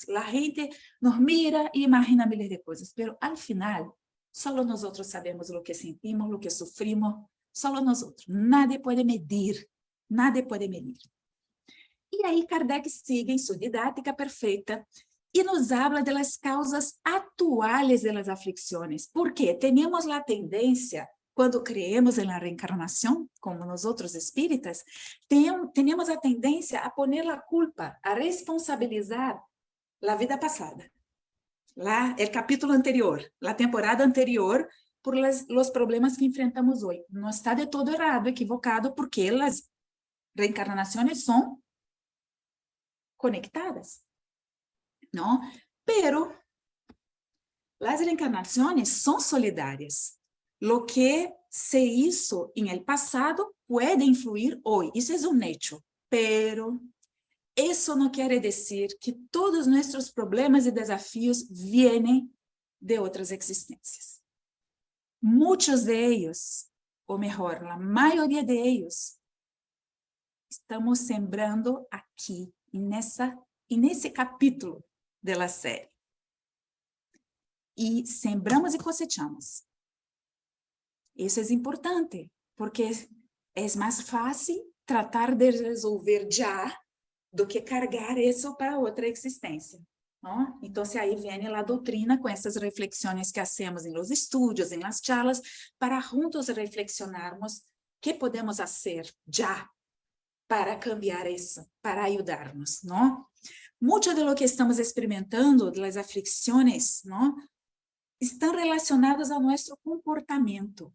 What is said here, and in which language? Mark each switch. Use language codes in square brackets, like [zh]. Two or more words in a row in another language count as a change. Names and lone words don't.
[pt] A gente nos mira e imagina miles de coisas, mas [es] al final, [pt] só nós outros sabemos o que sentimos, o que sofrimos, só nós outros. Nadie pode medir, nadie pode medir. E aí Kardec sigue em sua didática perfeita e [es] nos habla de las causas atuales de las aflicciones. [pt] Porque temos a tendência, quando creemos na reencarnação, como nós outros espíritas, temos a tendência a poner a culpa, a responsabilizar a vida passada. Lá, o capítulo anterior, a temporada anterior, por os problemas que enfrentamos hoje. Não está de todo errado, equivocado, porque as reencarnações são conectadas, [es] ¿no? Pero las reencarnaciones son solidarias. Lo que se hizo en el pasado puede influir hoy. Eso es un hecho. Pero eso no quiere decir que todos nuestros problemas y desafíos vienen de otras existencias. Muchos de ellos, o mejor, la mayoría de ellos, estamos sembrando aquí, [pt] nesse capítulo da série. [es] E sembramos e cosechamos. [pt] Isso é importante, porque é mais fácil tratar de resolver já do que carregar isso para outra existência. Não? Então, aí vem a doutrina com essas reflexões que hacemos em los estudos, em [es] las charlas, [pt] para juntos reflexionarmos o que podemos fazer já para cambiar isso, para ajudar-nos, não? [es] Muito de lo que estamos experimentando, [pt] das aflicções, não? Estão relacionadas ao nosso comportamento.